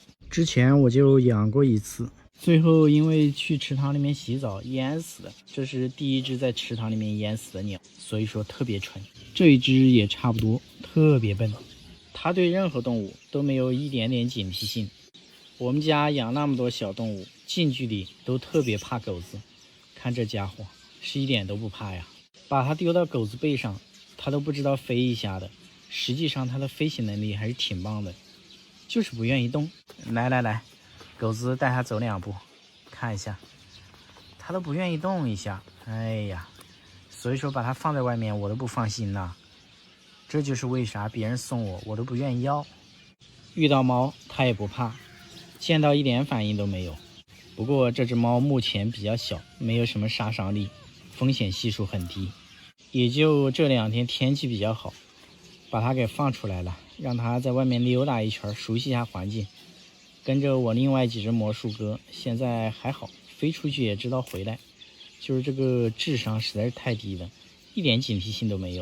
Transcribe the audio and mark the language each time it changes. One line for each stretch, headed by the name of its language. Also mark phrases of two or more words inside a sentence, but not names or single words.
Chinese: 之前我就養過一次，最後因為去池塘裡面洗澡淹死了。這是第1隻在池塘裡面淹死的鳥，所以說特別蠢。這一隻也差不多，特別笨，它對任何動物都沒有一點點警惕性。我們家養那麼多小動物，近距離都特別怕狗子，看這家伙是一點都不怕呀。把它丟到狗子背上，它都不知道飛一下的，實際上它的飛行能力還是挺棒的，就是不願意動。來，狗子帶它走2步，看一下，它都不願意動一下。哎呀，所以說把它放在外面我都不放心了。這就是為啥別人送我都不願意要。遇到貓它也不怕，見到一點反應都沒有。不過這只貓目前比較小，沒有什麼殺傷力，風險係數很低。也就這2天天氣比較好，把它給放出來了，讓它在外面溜達一圈，熟悉一下環境。跟着我另外幾隻魔術鴿，現在還好，飛出去也知道回来，就是這個智商實在是太低了，一點警惕性都沒有。